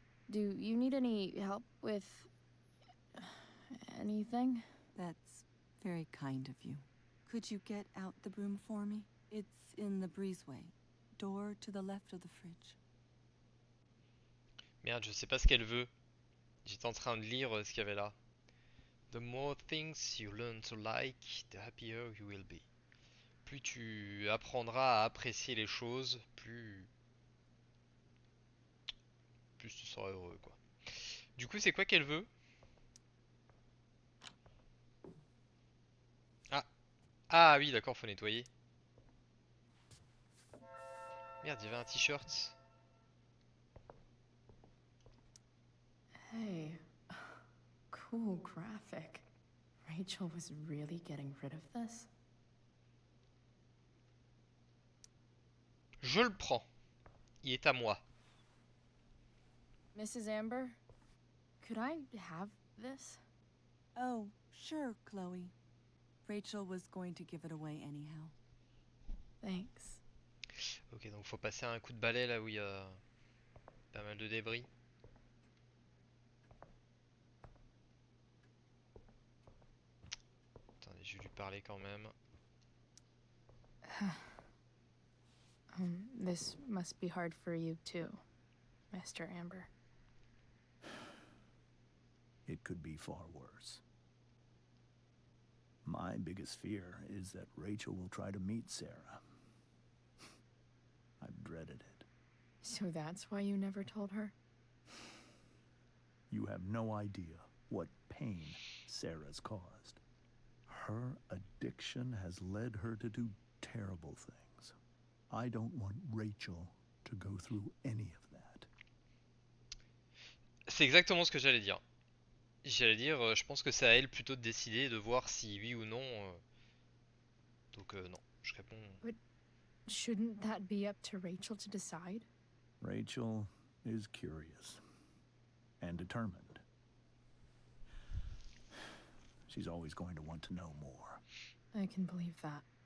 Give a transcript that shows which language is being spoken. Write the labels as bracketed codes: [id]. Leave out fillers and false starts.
[en] Do you need any help with anything? That's very kind of you. Could you get out the broom for me? It's in the breezeway, door to the left of the fridge. [fr] Merde, je sais pas ce qu'elle veut. J'étais en train de lire ce qu'il y avait là. [en] The more things you learn to like, the happier you will be. [fr] Plus tu apprendras à apprécier les choses, plus tu seras heureux, quoi. Du coup, c'est quoi qu'elle veut? Ah, ah oui, d'accord, faut nettoyer. Merde, il y avait un t-shirt. [en] Hey, cool graphic. Rachel was really getting rid of this? [fr] Je le prends. Il est à moi. [en] Mrs. Amber, could I have this? Oh, sure, Chloe. Rachel was going to give it away anyhow. Thanks. [fr] Ok, donc faut passer un coup de balai là où il y a pas mal de débris. Attendez, je vais lui parler quand même. [en] This must be hard for you too, Mr. Amber. It could be far worse. My biggest fear is that Rachel will try to meet Sarah. I've dreaded it. So that's why you never told her? You have no idea what pain Sarah's caused. Her addiction has led her to do terrible things. I don't want Rachel to go through any of that. [fr] C'est exactement ce que j'allais dire. J'allais dire, je pense que c'est à elle plutôt de décider, de voir si oui ou non. Donc non, je réponds. [en] But shouldn't that be up to Rachel to decide? Rachel is curious and determined. She's always going to want to know more. I can believe that.